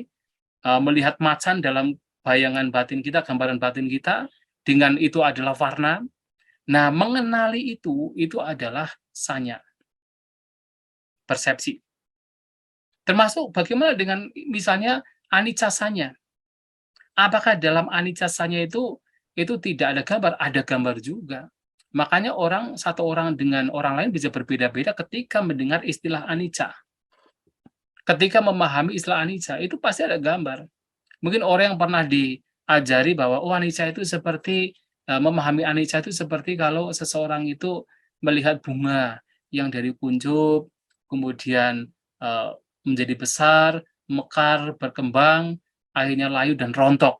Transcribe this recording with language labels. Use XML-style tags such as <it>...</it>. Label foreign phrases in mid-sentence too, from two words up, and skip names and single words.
<id>Melihat macan dalam bayangan batin kita, gambaran batin kita, dengan itu adalah warna. Nah, mengenali itu adalah sanya. Persepsi. Termasuk bagaimana dengan misalnya</id> <pi>anicca sanya.</pi> <id>Apakah dalam</id> <pi>anicca sanya</pi> <id>itu tidak ada gambar? Ada gambar juga. Makanya satu orang dengan orang lain bisa berbeda-beda ketika mendengar istilah anicca. Ketika memahami istilah anicca, itu pasti ada gambar. Mungkin orang yang pernah diajari bahwa anicca itu seperti, memahami anicca itu seperti kalau seseorang itu melihat bunga yang dari kuncup, kemudian menjadi besar, mekar, berkembang, akhirnya layu dan rontok.</id>